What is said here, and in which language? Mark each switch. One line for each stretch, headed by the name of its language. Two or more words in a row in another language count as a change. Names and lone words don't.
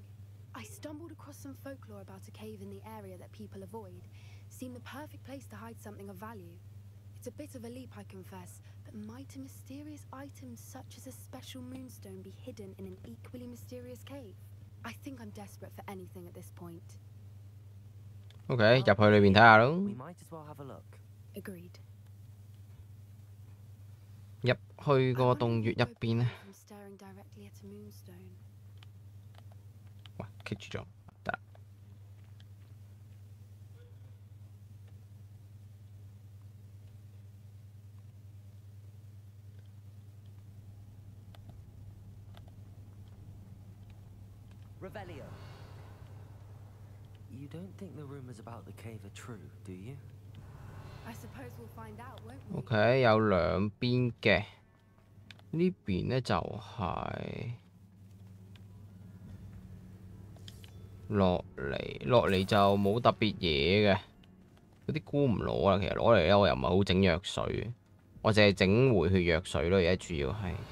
English: I stumbled across some folklore about a cave in the area that people avoid. Seemed the perfect place to hide something of value. It's a bit of a leap, I confess, but might a mysterious item such as a special moonstone be hidden in an equally mysterious cave? I think I'm desperate for anything at this point.
Cantonese: OK， 入去裏邊睇下咯。
English: We might as well have a look. Agreed.
Cantonese: 入去個洞穴入邊咧，喂，棘住咗，得啦。
English: Revelio. You don't think the rumors about the cave are true, do you? I suppose we'll find out, won't we?
Cantonese: OK， 有兩邊嘅，呢邊咧就係落嚟就冇特別嘢嘅，嗰啲菇唔攞啦。其實攞嚟咧，我又唔係好整藥水，我淨係整回血藥水咯。而家主要係。